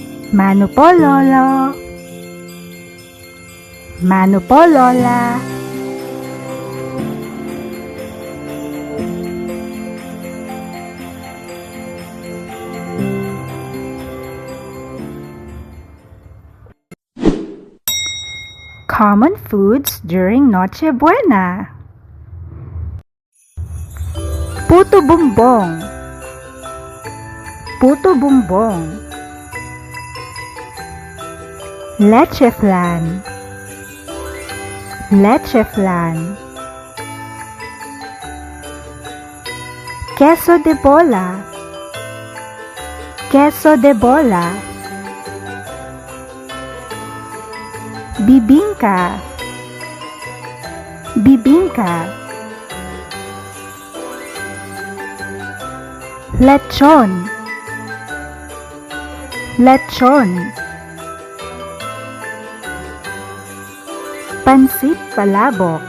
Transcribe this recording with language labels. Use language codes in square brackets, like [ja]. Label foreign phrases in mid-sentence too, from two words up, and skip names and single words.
[tl] Mano po, Lolo? Mano po, Lola? [en] Common foods during Noche Buena. Puto bumbong. Puto bumbong. Leche flan. Leche flan. Queso de bola. Queso de bola. Bibingka. Bibingka. Lechon. Lechon. Pansit palabok.